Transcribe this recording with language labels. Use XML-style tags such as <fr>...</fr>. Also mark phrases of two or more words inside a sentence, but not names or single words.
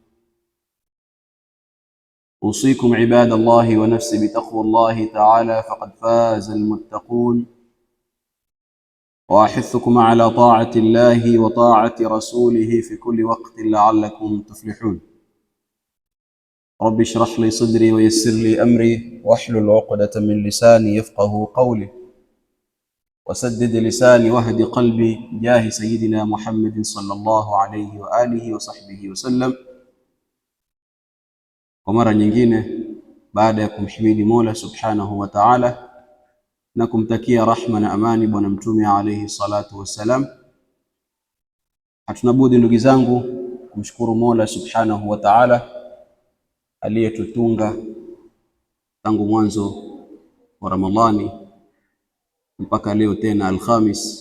<ar>أوصيكم عباد الله ونفسي بتقوى الله تعالى فقد فاز المتقون، وأحثكم على طاعة الله وطاعة رسوله في كل وقت لعلكم تفلحون. رب اشرح لي صدري ويسر لي أمري واحلل عقدة من لساني يفقه قولي وسدد لساني واهد قلبي بجاه سيدنا محمد صلى الله عليه وآله وصحبه وسلم.</ar> <sw>Kwa mara nyingine baada ya kumhimidi Mola</sw> <ar>سبحانه وتعالى</ar> <sw>na kumtakia rahma na amani bwana mtume</sw> <ar>عليه الصلاة والسلام,</ar> <sw>hatuna budi ndugu zangu kumshukuru Mola</sw> <ar>سبحانه وتعالى</ar> <sw>aliyetutunga tangu mwanzo wa Ramadhani mpaka leo tena Alhamis.</sw>